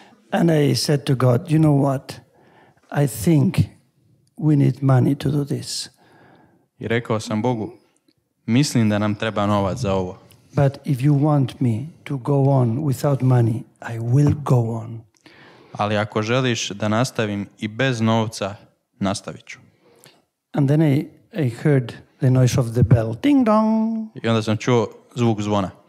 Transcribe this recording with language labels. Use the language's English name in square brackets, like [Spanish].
[English] And I said to God, you know what? I think we need money to do this. [Croatian] I rekao sam Bogu, mislim da nam treba novac za ovo. [English] But if you want me to go on without money, I will go on. [Croatian] Ali ako želiš da nastavim i bez novca, nastavit ću. [English] And then I heard the noise of the bell. Ding dong. [Croatian] I onda sam čuo zvuk zvona.